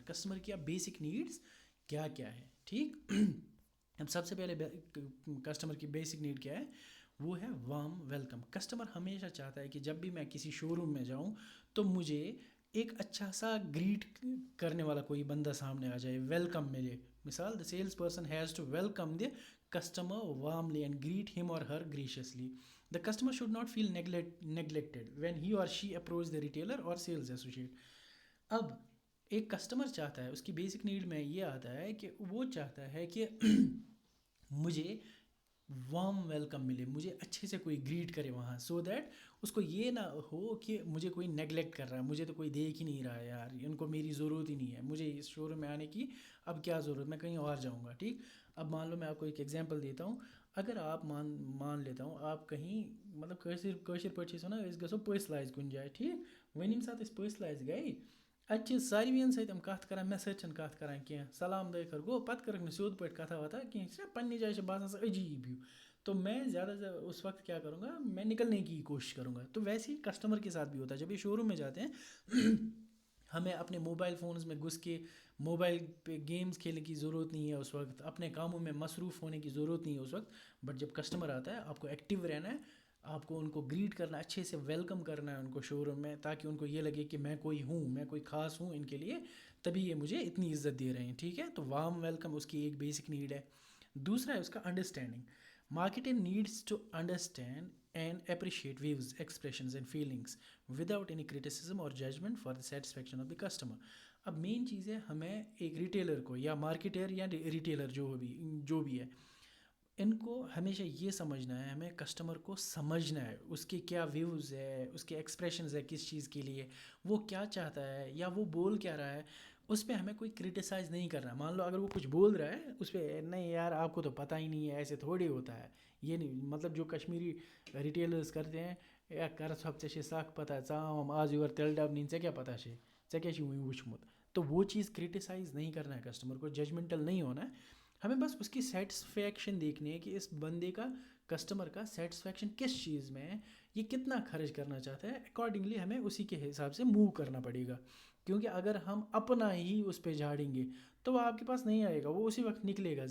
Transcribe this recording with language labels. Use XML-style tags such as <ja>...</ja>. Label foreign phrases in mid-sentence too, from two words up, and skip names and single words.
<ur>کسٹمر کی</ur> <en>basic needs</en> <ur>کیا ہے, ٹھیک. اب سب سے پہلے کسٹمر کی</ur> <en>basic need</en> <ur>کیا ہے, وہ ہے</ur> <en>warm welcome.</en> <ur>کسٹمر ہمیشہ چاہتا ہے کہ جب بھی میں کسی</ur> <en>show room</en> <ur>میں جاؤں تو مجھے ایک اچھا سا گریٹ کرنے والا کوئی بندہ سامنے آ جائے, ویلکم ملے. مثال,</ur> <en>the sales person has to welcome the customer warmly and greet him or her graciously. The customer should not feel neglected when he or she approach the retailer or sales associate.</en> <ur>اب ایک کسٹمر چاہتا ہے, اس کی بیسک نیڈ میں یہ آتا ہے کہ وہ چاہتا ہے کہ مجھے</ur> <en>warm welcome</en> <ur>ملے, مجھے اچھے سے کوئی گریٹ کرے وہاں,</ur> <en>so that</en> <ur>اس کو یہ نہ ہو کہ مجھے کوئی نیگلیکٹ کر رہا ہے, مجھے تو کوئی دیکھ ہی نہیں رہا ہے یار, ان کو میری ضرورت ہی نہیں ہے, مجھے اس</ur> <en>show room</en> <ur>میں آنے کی اب کیا ضرورت, میں کہیں اور جاؤں گا, ٹھیک. اب مان لو میں آپ کو ایک ایگزامپل دیتا ہوں. اگر آپ مان لیتا ہوں آپ کہیں مطلب</ur> <ks>کٲشِر پٲٹھۍ چھِ أسۍ وَنان أسۍ گژھو پٔژھۍ لاجہِ کُنہِ جایہِ, ٹھیٖک. وۄنۍ ییٚمہِ ساتہٕ أسۍ پٔژھۍ لاجہِ گٔے, اَتہِ چھِ ساروِیَن سۭتۍ یِم کَتھ کَران, مےٚ سۭتۍ چھِنہٕ کَتھ کَران کینٛہہ, سلام دٲخٕر گوٚو, پَتہٕ کٔرٕکھ نہٕ سیوٚد پٲٹھۍ کَتھا وَتھا کینٛہہ, چھِ پنٛنہِ جایہِ چھِ باسان سُہ عجیٖب ہیوٗ.</ks> <ur>تو میں زیادہ سے اس وقت کیا کروں گا, میں نکلنے کی کوشش کروں گا. تو ویسے ہی کسٹمر کے ساتھ بھی ہوتا ہے. جب یہ</ur> <en>show room</en> <ur>میں جاتے ہیں ہمیں اپنے</ur> <en>mobile phones</en> <ur>میں گھس کے موبائل پہ گیمز کھیلنے کی ضرورت نہیں ہے اس وقت, اپنے کاموں میں مصروف ہونے کی ضرورت نہیں ہے اس وقت. بٹ جب کسٹمر آتا ہے آپ کو ایکٹیو رہنا ہے, آپ کو ان کو گریٹ کرنا, اچھے سے ویلکم کرنا ہے ان کو</ur> <en>show room</en> <ur>میں, تاکہ ان کو یہ لگے کہ میں کوئی ہوں, میں کوئی خاص ہوں ان کے لیے, تبھی یہ مجھے اتنی عزت دے رہے ہیں, ٹھیک ہے. تو</ur> <en>warm welcome</en> <ur>اس کی ایک</ur> <en>basic need</en> <ur>ہے. دوسرا ہے اس کا انڈرسٹینڈنگ.</ur> <en>Marketing needs to understand and appreciate views, expressions and feelings without any criticism or judgment for the satisfaction of the customer.</en> <ur>اب مین چیز ہے, ہمیں ایک ریٹیلر کو یا مارکیٹر یا ریٹیلر جو بھی ہے, ان کو ہمیشہ یہ سمجھنا ہے, ہمیں کسٹمر کو سمجھنا ہے, اس کے کیا ویوز ہے, اس کے ایکسپریشنز ہے کس چیز کے لیے, وہ کیا چاہتا ہے یا وہ بول کیا رہا ہے. اس پہ ہمیں کوئی کرٹیسائز نہیں کرنا. مان لو اگر وہ کچھ بول رہا ہے اس پہ, نہیں یار آپ کو تو پتہ ہی نہیں ہے, ایسے تھوڑی ہوتا ہے, یہ نہیں. مطلب جو کشمیری ریٹیلرز کرتے ہیں,</ur> <ks>یا کر ژھۄپ ژےٚ چھے سکھ پتہ, ژام آز یور تِلہٕ ڈَبہٕ نِنۍ, ژےٚ کیٛاہ پتہ چھے, ژےٚ کیٛاہ چھُے وٕنہِ وٕچھمُت.</ks> <ur>تو وہ چیز کرٹیسائز نہیں کرنا ہے کسٹمر کو, ججمنٹل نہیں ہونا ہے. ہمیں بس اس کی سیٹسفیکشن دیکھنی ہے کہ اس بندے کا, کسٹمر کا سیٹسفیکشن کس چیز میں ہے, یہ کتنا خرچ کرنا چاہتا ہے. اکارڈنگلی ہمیں اسی کے حساب سے موو کرنا پڑے گا. کیونکہ اگر ہم اپنا ہی اس پہ جھاڑیں گے تو وہ آپ کے پاس نہیں آئے گا, وہ اسی وقت نکلے گا.</ur>